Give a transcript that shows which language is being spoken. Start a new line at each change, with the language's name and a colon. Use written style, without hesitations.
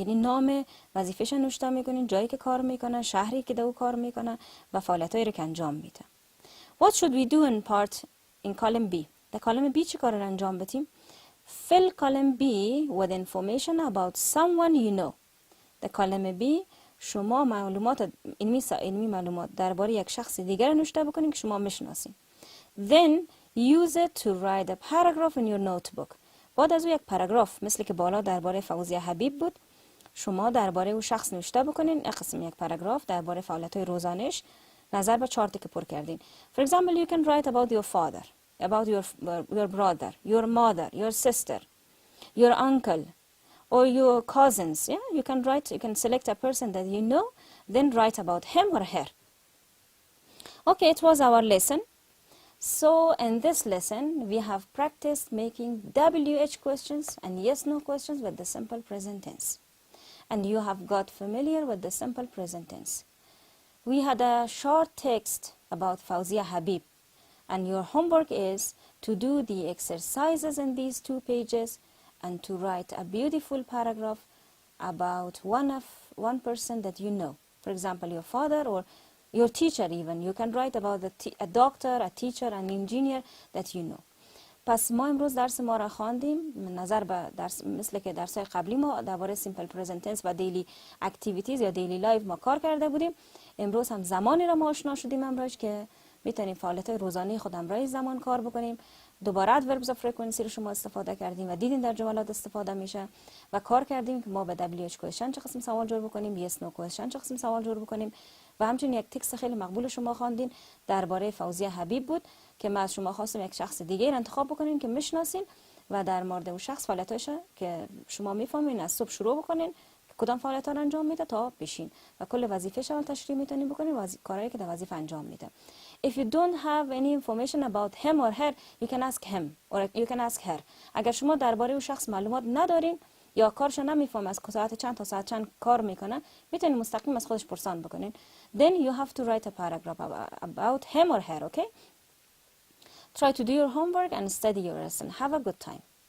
Persian: یعنی نام وظیفه‌ش نوشته میکنین، جایی که کار میکنه، شهری که دو کار میکنه و فعالیتایی رو که انجام میده.
English: What should we do in part in column B?
Persian: در column B چی کار رو انجام بدیم؟
English: Fill column B with information about someone you know.
Persian: در column B شما معلومات علمی معلومات درباره یک شخص دیگر نوشته بکنین که شما میشناسین.
English: Then use it to write a paragraph in your notebook.
Persian: بعد از او یک پاراگراف مثل که بالا درباره فوزیه حبیب بود، شما درباره او شخص نوشته بکنین. یک پاراگراف درباره فعالیت‌های روزانه‌اش نظر به چارتی که پر کردین.
English: For example, you can write about your father, about your brother, your mother, your sister, your uncle, or your cousins. Yeah, you can select a person that you know, then write about him or her. Okay, it was our lesson. So in this lesson, we have practiced making WH questions and yes/no questions with the simple present tense. And you have got familiar with the simple present tense. We had a short text about Fawzia Habib. And your homework is to do the exercises in these 2 pages and to write a beautiful paragraph about one person that you know. For example, your father or your teacher even. You can write about a doctor, a teacher, an engineer that you know.
Persian: پس ما امروز درس ما را خواندیم. نظر به درس مثل که درس‌های قبلی ما درباره سیمپل پرزنت تنس و دیلی اکتیویتیز یا دیلی لایف ما کار کرده بودیم. امروز هم زمانی را ما آشنا شدیم امروز که میتونیم فعالیت‌های روزانه خود امروز زمان کار بکنیم. دوباره ادوربز اف فرکانسی رو شما استفاده کردیم و دیدین در جملات استفاده میشه و کار کردیم که ما به WH کوئسچن چه قسم سوال جور بکنیم، yes no کوئسچن چه قسم سوال جور بکنیم و همچنین یک تکست خیلی مقبول شما خواندین درباره فوزیه حبیب بود که ما از شما خواستیم یک شخص دیگه را انتخاب بکنین که میشناسین و در مورد اون شخص فعالیتاش که شما میفهمین از صبح شروع بکنین که کدام فعالیت‌ها رو انجام میده تا بشین و کل وظیفه‌ش رو تشریح میتونین بکنین و کارهایی که در وظیفه انجام میده.
English: If you don't have any information about him or her, you can ask him or you can ask her.
Persian: اگر شما درباره اون شخص معلومات ندارین یا کارش نمیفهم از ساعت چند تا ساعت چند کار میکنه، میتونین مستقیم از خودش پرسان بکنین.
English: Then you have to write a paragraph about him or her, okay? Try to do your homework and study your lesson. Have a good time.